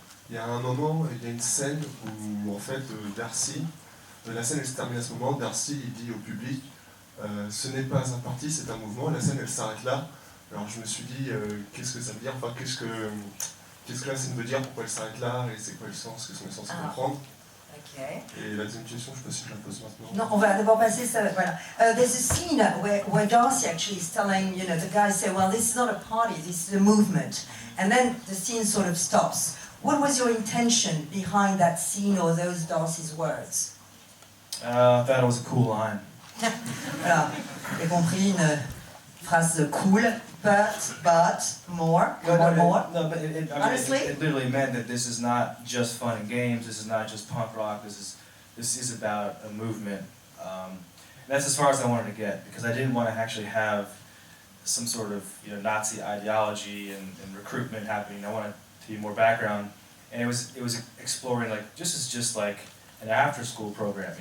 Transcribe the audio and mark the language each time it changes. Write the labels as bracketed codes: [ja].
[fr] Il y a un moment, il y a une scène où, en fait, Darcy, la scène elle se termine à ce moment, Darcy il dit au public ce n'est pas un parti, c'est un mouvement. La scène elle s'arrête là. Alors je me suis dit qu'est-ce que ça veut dire, enfin qu'est-ce que la scène veut dire, pourquoi elle s'arrête là, et c'est quoi le sens, qu'est-ce qu'on est censé comprendre. [en] Okay. [fr] Et la deuxième question, je ne sais pas si je la pose maintenant. Non, on va d'abord passer ça. Voilà. [en] There's a scene where Darcy actually is telling, the guys say, well, this is not a party, this is a movement. And then the scene sort of stops. What was your intention behind that scene or those Darcy's words? I thought it was a cool line. [fr] Voilà, j'ai compris une phrase cool, [en] but more, more. No, but Honestly? it literally meant that this is not just fun and games. This is not just punk rock. This is about a movement. That's as far as I wanted to get, because I didn't want to actually have some sort of Nazi ideology and recruitment happening. I wanted to be more background, and it was exploring like just like an after-school program.